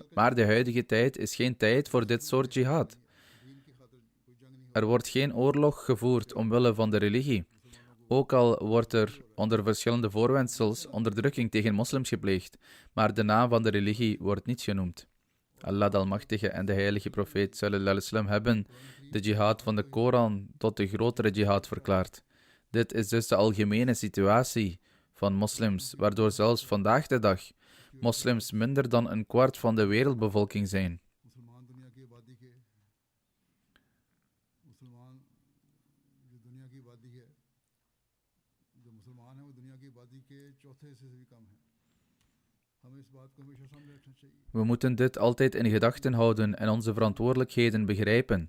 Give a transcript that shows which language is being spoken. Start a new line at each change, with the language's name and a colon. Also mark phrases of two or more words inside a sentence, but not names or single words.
Dutch: Maar de huidige tijd is geen tijd voor dit soort jihad. Er wordt geen oorlog gevoerd omwille van de religie. Ook al wordt er onder verschillende voorwendsels onderdrukking tegen moslims gepleegd, maar de naam van de religie wordt niet genoemd. Allah de Almachtige en de heilige profeet
Arabic: صلى الله عليه وسلم
Dutch: hebben de jihad van de Koran tot de grotere jihad verklaard. Dit is dus de algemene situatie van moslims, waardoor zelfs vandaag de dag moslims minder dan een kwart van de wereldbevolking zijn. We moeten dit altijd in gedachten houden en onze verantwoordelijkheden begrijpen.